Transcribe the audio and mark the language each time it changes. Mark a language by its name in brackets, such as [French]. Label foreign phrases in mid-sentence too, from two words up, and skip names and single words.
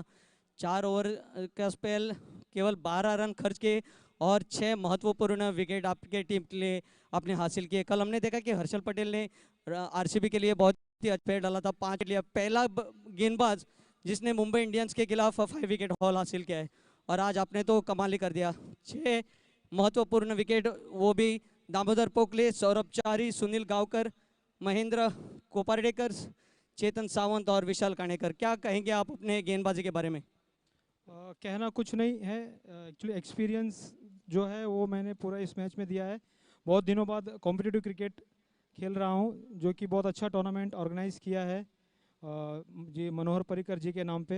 [Hindi] 4 ओवर का स्पेल, केवल 12 रन खर्च के और 6 महत्वपूर्ण विकेट आपके टीम के लिए आपने हासिल किए. कल हमने देखा कि हर्षल पटेल ने आरसीबी के लिए बहुत ही अच्छा पैर डाला था. 5 के लिए पहला गेंदबाज जिसने मुंबई इंडियंस के खिलाफ 5 विकेट हॉल हासिल किया है, और आज आपने तो कमाल ही कर दिया. 6 महत्वपूर्ण विकेट, वो भी दामोदर पोकले, सौरभ चारी, सुनील गावकर, महेंद्र कोपारडेकर, चेतन सावंत और विशाल कानेकर. क्या कहेंगे आप अपने गेंदबाजी के बारे में? कहना कुछ नहीं है. [English] actually experience [Hindi] जो है वो मैंने पूरा इस मैच में दिया है. बहुत दिनों बाद [English] competitive cricket [Hindi] खेल रहा हूँ, जो कि बहुत अच्छा टूर्नामेंट ऑर्गेनाइज किया है जी मनोहर पर्रिकर जी के नाम पे.